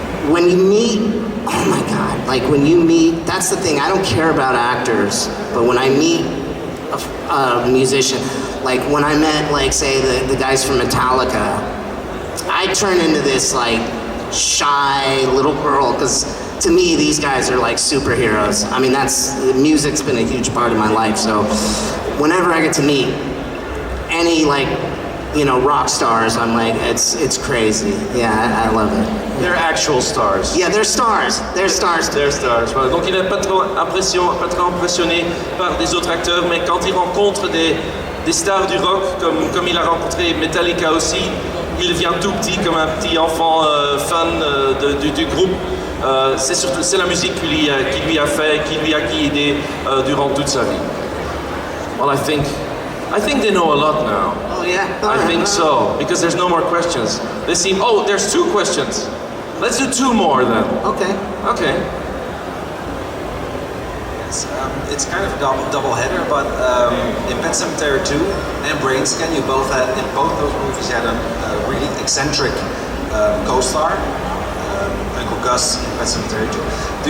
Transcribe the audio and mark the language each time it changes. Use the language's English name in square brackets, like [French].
[English] When you meet, oh my God, like when you meet, that's the thing. I don't care about actors, but when I meet a musician, like when I met, like, say the guys from Metallica, I turned into this like shy little girl, because to me these guys are like superheroes. I mean, music's been a huge part of my life, so whenever I get to meet any, like, you know, rock stars, I'm like, it's crazy. Yeah, I love it. They're actual stars. Yeah, they're stars. They're stars. [French] Voilà. Donc il n'est pas trop impressionné par des autres acteurs, mais quand il rencontre des stars du rock, comme il a rencontré Metallica aussi, il devient tout petit, comme un petit enfant fan du groupe. C'est la musique qui lui a guidé durant toute sa vie. [English] Well, I think they know a lot now. Oh yeah? I think so, because there's no more questions. They seem, there's 2 questions. Let's do 2 more then. Okay. It's kind of a double header, but in Pet Sematary 2 and Brainscan, you both had, in both those movies, you had a really eccentric co-star, Uncle Gus in Pet Sematary 2.